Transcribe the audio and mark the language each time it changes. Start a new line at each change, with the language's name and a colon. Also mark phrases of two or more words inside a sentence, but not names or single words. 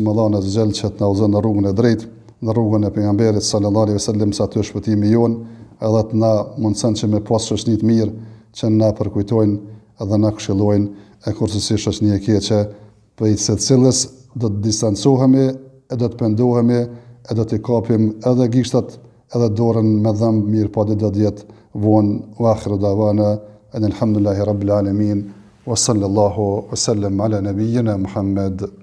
Albanian: Allahun
Arabic: عز وجل
Albanian: që të na udhëzon në rrugën e drejtë, në rrugën e pejgamberit
Arabic: صلى الله عليه وسلم,
Albanian: sa të shpëtimi jon, edhe të na mundson që me pas shoqni të mirë, që na përkujtojnë edhe na këshillojnë, e kurse si shoqni e keqe, prej së cilës do të distancohemi, e do të pendohemi, e do të kapim edhe gishtat, edhe dorën me dhëmb, mirë po do të jetë vonë.
Arabic: وآخر دعوانا الحمد لله رب العالمين وصلى الله وسلم على نبينا محمد.